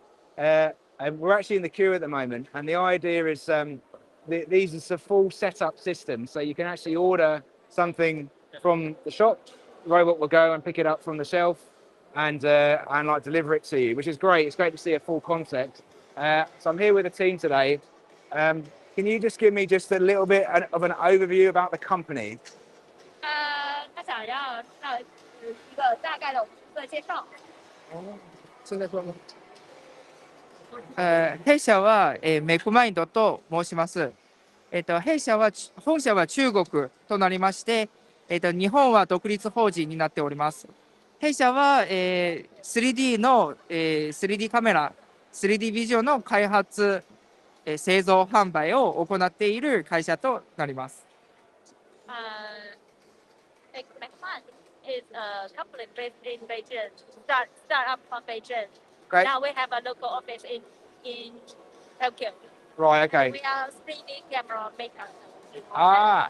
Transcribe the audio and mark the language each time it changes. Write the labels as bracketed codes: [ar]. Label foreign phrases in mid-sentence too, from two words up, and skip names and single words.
[en] And we're actually in the queue at the moment, and the idea is these is a full setup system, so you can actually order something from the shop. The robot will go and pick it up from the shelf and like deliver it to you, which is great. It's great to see a full concept. So I'm here with the team today. Can you just give me just a little bit of an overview about the company? [zh] 他想要一个大概的介绍。 [ja] 弊社は、メクマインドと申します。弊社は本社は中国となりまして、日本は独立法人になっております。弊社は、3D の、3D カメラ、3D ビジョンの開発、製造販売を行っている会社となります。 [en] Mech-Mind is a company based in Beijing, startup from Beijing. Great. Now we have a local office in Tokyo. Right, okay. We are 3D camera maker. Ah,